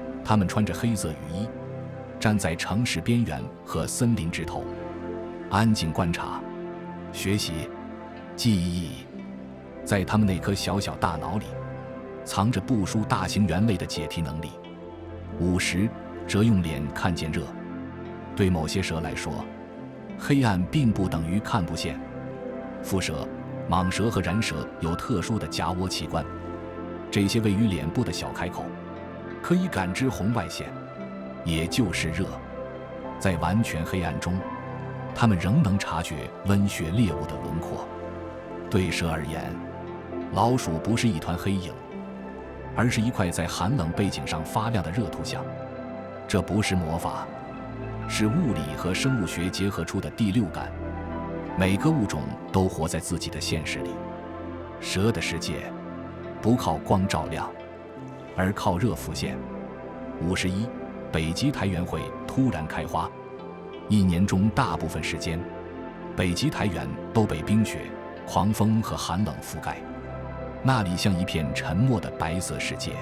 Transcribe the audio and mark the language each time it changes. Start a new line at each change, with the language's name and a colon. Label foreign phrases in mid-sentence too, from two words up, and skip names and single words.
Chinese: 他們穿着黑色雨衣，站在城市邊緣和森林枝頭，安靜觀察、學習、記憶。在他們那顆小小大腦裡，藏着部署大型猿類的解題能力。50蛇用臉看見熱。對某些蛇来說，黑暗并不等於看不見。蝮蛇、蟒蛇和蚺蛇有特殊的夾窩器官，這些位於臉部的小開口可以感知紅外線，也就是熱。在完全黑暗中，它們仍能察覺温血獵物的輪廓。对蛇而言，老鼠不是一团黑影，而是一塊在寒冷背景上發亮的熱圖像。這不是魔法，是物理和生物學結合出的第六感。每個物種都活在自己的現實裡。蛇的世界不靠光照亮，而靠熱浮現。51北極苔原會突然開花。一年中大部分時間，北極苔原都被冰雪、狂風和寒冷覆蓋，那裡像一片沉默的白色世界。